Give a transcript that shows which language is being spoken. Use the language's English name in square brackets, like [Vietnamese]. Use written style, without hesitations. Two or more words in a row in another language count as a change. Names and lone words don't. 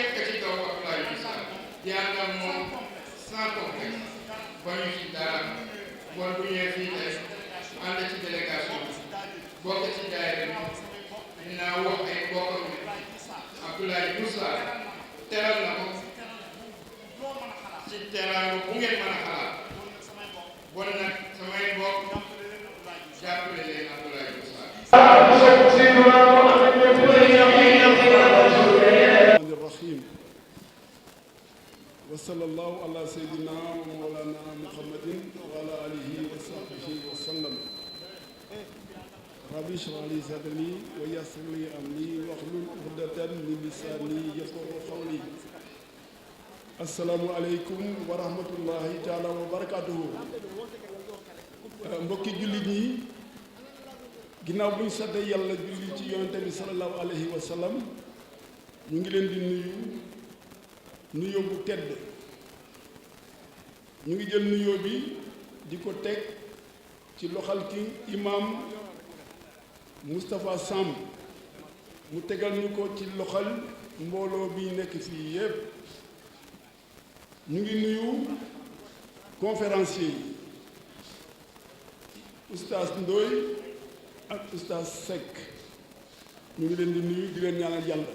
[Wolof] ko ci kaw Abdoulaye Diouf Sarr di ànd ak moom [French] sans complexe [Wolof] ba ñu ci dara bon bu ñëwee fii tey ànd ci délégation bokk ci daayira bi dinaa wax ay bokkam ne Abdoulaye Diouf Sarr teral na ko ci teraanga bu ngeen mën a xalaat bon nag samay mbokk jàppale leen Abdoulaye Diouf Sarr. [Arabic] الرحيم وصلى الله على سيدنا ومولانا محمد وعلى آله وصحبه وسلم ربي اشرح لي صدري ويسر لي أمري واحلل عقدة من لساني يفقهوا قولي السلام عليكم ورحمة الله تعالى وبركاته [Wolof] mbokki jullit ñi ginnaaw bu ñu sante yàlla julli ci yonente bi [Arabic] صلى الله عليه وسلم [Wolof] ñu ngi leen di nuyoo bu tedd ñu ngi jël nuyoo bi di ko teg ci loxal ki imam Moustapha Samb mu tegal ñu ko ci loxal mbooloo bi nekk fii yépp ñu ngi nuyu conférencier yi oustaz Ndoye ak oustaz Seck ñu ngi leen di nuyu di leen ñaanal yàlla.